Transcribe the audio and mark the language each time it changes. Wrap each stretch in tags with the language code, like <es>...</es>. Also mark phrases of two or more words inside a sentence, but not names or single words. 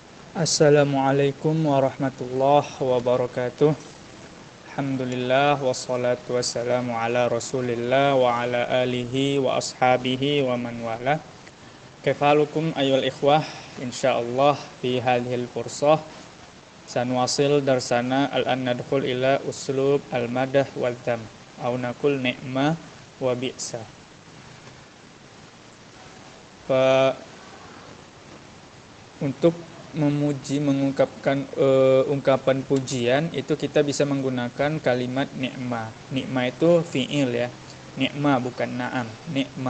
<ar>السلام عليكم ورحمة الله وبركاته. الحمد لله والصلاة والسلام على رسول الله وعلى آله وأصحابه ومن والاه. كيف حالكم أيها الإخوة؟ إن شاء الله في هذه الفرصة سنواصل درسنا الآن ندخل إلى أسلوب المدح والذم أو نقول نعم وبئس.</ar> <id>Untuk memuji, mengungkapkan ungkapan pujian itu kita bisa menggunakan kalimat ni'mah. Ni'mah itu fi'il ya. Ni'mah bukan na'am, ni'mah.</id>